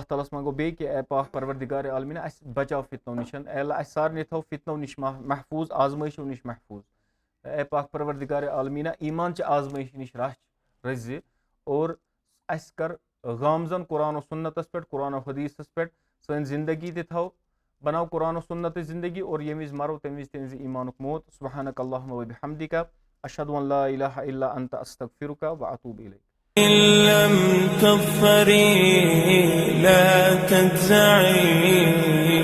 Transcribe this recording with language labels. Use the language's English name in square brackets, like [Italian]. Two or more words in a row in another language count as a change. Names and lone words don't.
[Kashmiri] تعالیٰ ہس منٛگو بیٚیہِ کہِ اے پاک پروردِگارِ عالمیٖنہ اَسہِ بچاو فِتنو نِش اے اللہ اَسہِ سارنٕے تھاو فِتنو نِش محفوٗظ آزمٲیشو نِش محفوٗظ اے پاک پروردِگارِ عالمیٖنہ ایٖمان چہِ آزمٲیش نِش رٔچھِ زِ اور اَسہِ کر غامزن قرآن و سُنتس پٮ۪ٹھ قرآن و حدیٖثس پٮ۪ٹھ سٲنۍ زندگی تہِ تھاو بناو قرآن و سُنتٕچ زندگی اور ییٚمہِ وِزِ مرو تَمہِ وِزِ تٔمۍ وِزِ ایٖمانُک موت [Arabic] سبحانک اللہُمہ وبحمدک اشہدُ ان لا الہ الا انت استغفرک واتوب الیک إن لم تظفري لا تجزعي